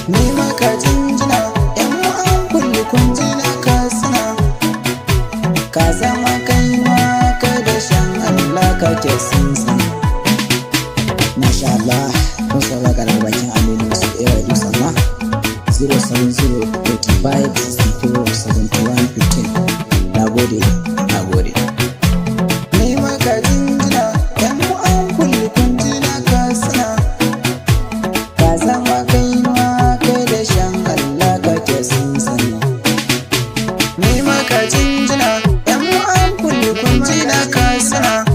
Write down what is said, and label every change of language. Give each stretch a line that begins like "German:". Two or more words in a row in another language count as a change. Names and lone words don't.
Hausa: Ni maka jinjina, yan uwan kulli kun ji na ka sana. Ka zama kai ma kai da shan Allah kake son sa.
Arabic: ما شاء الله,
Hausa: kun saurara daga bakin Aminu Yusuf A Yusuf ma zero seven zero eighty five sixty four seventy one fifteen. Na gode, na gode. Ni maka jinjina, yan uwan kulli kun ji na ka sana. Ka zama kai ma kai da shan Allah kake son sani. Ni maka jinjina, yan uwan kulli kun ji na ka sana.